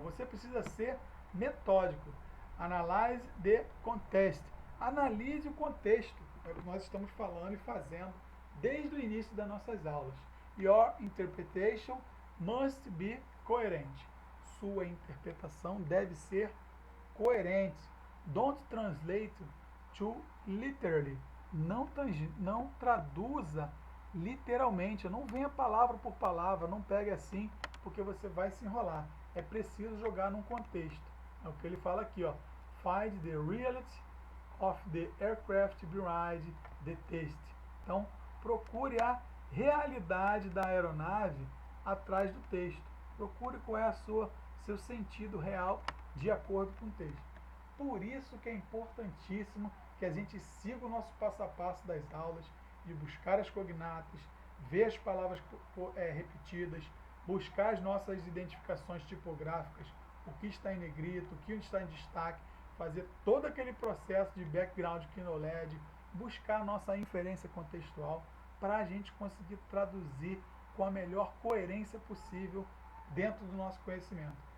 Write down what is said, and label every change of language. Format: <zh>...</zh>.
<pt>Você precisa ser metódico.</pt> <en>Analyze the context.</en> <pt>Analise o contexto. É o que nós estamos falando e fazendo desde o início das nossas aulas.</pt> <en>Your interpretation must be coerent.</en> <pt>Sua interpretação deve ser coerente.</pt> <en>Don't translate to literally.</en> <pt>Não traduza literalmente. Não venha palavra por palavra. Não pegue assim, porque você vai se enrolar. É preciso jogar num contexto. É o que ele fala aqui, ó.</pt> <en>Find the reality of the aircraft behind the text.</en> <pt>Então, procure a realidade da aeronave atrás do texto. Procure qual é seu sentido real de acordo com o texto. Por isso que é importantíssimo que a gente siga o nosso passo a passo das aulas, de buscar as cognatas, ver as palavras repetidas, buscar as nossas identificações tipográficas, o que está em negrito, o que está em destaque, fazer todo aquele processo de background knowledge, buscar a nossa inferência contextual para a gente conseguir traduzir com a melhor coerência possível dentro do nosso conhecimento.</pt>